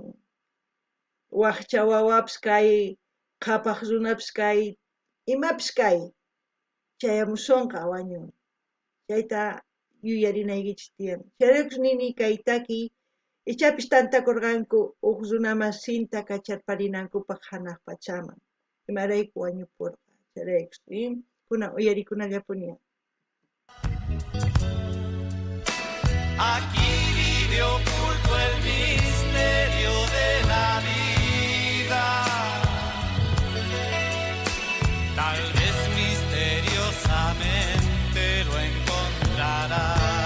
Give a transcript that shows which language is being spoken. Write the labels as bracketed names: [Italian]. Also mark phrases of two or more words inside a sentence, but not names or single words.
[Quechua] Waqcha wawapis kay, qhapaq runapis kay, imapis kay, chayamusunqa wañun. Chayta yuyarinaykichis tiyan. Chayraykus nini kay taki, ichapis tantakurqanku uq runa masinta kacharparinankupaq hanaq pachaman. Imarayku wañupurqa. Chayraykus, kunan uyarikunallapuni. [Spanish] Aquí vive oculto el misterio de la vida, tal vez misteriosamente lo encontrarás.